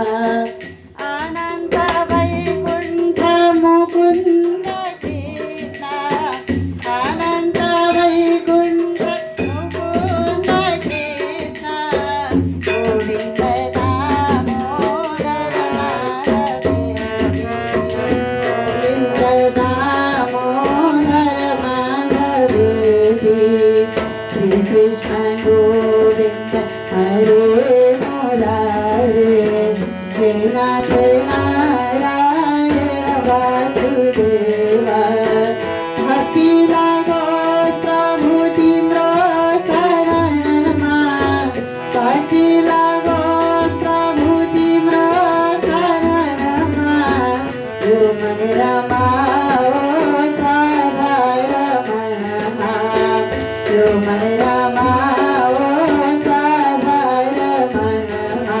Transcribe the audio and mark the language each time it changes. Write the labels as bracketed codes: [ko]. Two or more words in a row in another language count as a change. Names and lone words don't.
[sa] अनंत वैकुंठ मुकुंद कृष्ण, अनंत वैकुंठ मुकुंद कृष्ण, गोविंद दामोदर माधवेति। श्री कृष्ण गोविंद हरे मुरारे, हे नाथ नारायण वासुदेवा। [ne] भक्ति लागो प्रभु तिम्रो शरणमा, भक्ति लागो प्रभु तिम्रो शरणमा। यो मन रमाओ सदा रमणमा, यो मन रमाओ सदा रमणमा।